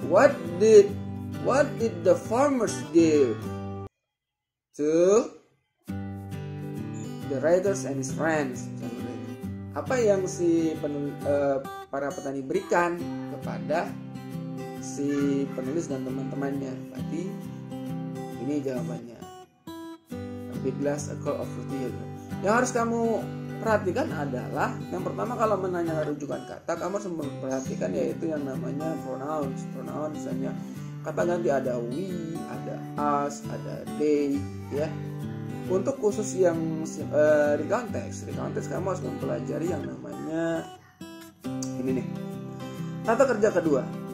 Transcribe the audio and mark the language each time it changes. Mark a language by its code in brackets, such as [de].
[en] What did the farmers give to the writers and his friends? [id] Apa yang si para petani berikan kepada si penulis dan teman-temannya? Berarti ini jawabannya. [en] A big glass of cold fruity yogurt. [id] Yang harus kamu perhatikan adalah yang pertama, kalau menanyakan rujukan kata kamu harus memperhatikan yaitu yang namanya pronouns. Misalnya kata ganti ada we, ada us, ada they ya. Untuk khusus yang recount text kamu harus mempelajari yang namanya ini nih, kata kerja kedua.